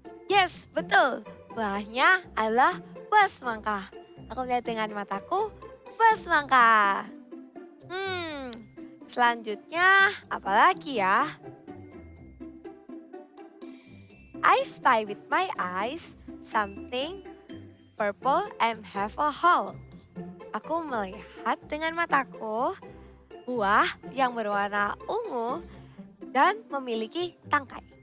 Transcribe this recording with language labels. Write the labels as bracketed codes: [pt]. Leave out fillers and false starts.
[id] Yes, betul. Buahnya adalah buah semangka. Aku lihat dengan mataku buah semangka. Selanjutnya apa lagi ya? [en] I spy with my eyes something purple and have a hole. [id] Aku melihat dengan mataku buah yang berwarna ungu dan memiliki tangkai.